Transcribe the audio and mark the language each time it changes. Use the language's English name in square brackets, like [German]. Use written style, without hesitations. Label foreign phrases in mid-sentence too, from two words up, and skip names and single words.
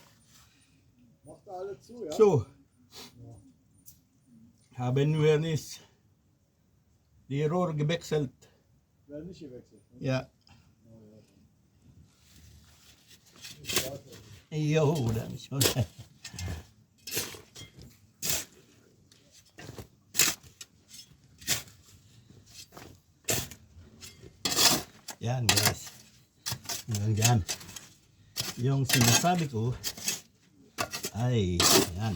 [German] Macht alle zu, ja? So. Haben wir nicht die Rohr gewechselt. Werden nicht gewechselt. Ne? Ja. Jo, dann schon. [Filipino] Yan guys. Yan. Yung sinasabi ko ay yan.